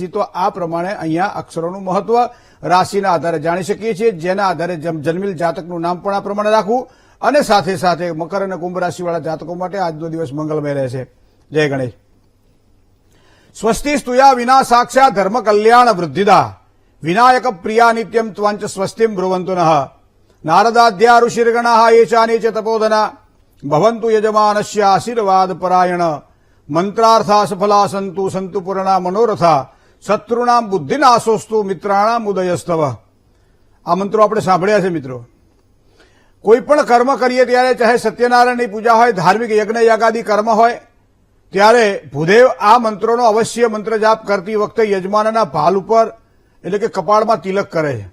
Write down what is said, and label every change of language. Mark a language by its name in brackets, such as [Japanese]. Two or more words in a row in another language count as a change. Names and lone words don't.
[Gujarati] તો આ પ્રમાણે અહીંયા અક્ષરોનું મહત્વ રાશિના આધારે જાણી શકીએ છીએ, જેના આધારે જન્મેલ જાતકનું નામ પણ આ પ્રમાણે રાખવું, અને સાથે સાથે મકર અને કુંભ રાશિવાળા જાતકો માટે આજનો દિવસ મંગલમય રહેશે। જય ગણેશ। [Sanskrit] स्वस्ति स्तुया विना साक्षात धर्म कल्याण वृद्धिदा विनायक प्रिया नित्यम त्वंच स्वस्तिम ब्रुवंतु नः नारदाद्या ऋषिर्गणाः ये चानि च तपोधना भवन्तु यजमानस्य आशीर्वाद परायण मंत्रार्था सफला संतु संतु पूर्णा मनोरथा शत्रुणाम बुद्धिनाशोस्तु मित्राणाम उदयस्तव। [Gujarati] આ મંત્રો આપણે સાંભળ્યા છે મિત્રો। કોઈ પણ કર્મ કરીએ ત્યારે, ચાહે સત્યનારાયણની પૂજા હોય, ધાર્મિક યજ્ઞ યાગાદી કર્મ હોય, ત્યારે ભૂદેવ આ મંત્રોનો અવશ્ય મંત્ર જાપ કરતી વખતે યજમાનના ભાલ ઉપર એટલે કે કપાળમાં તિલક કરે છે।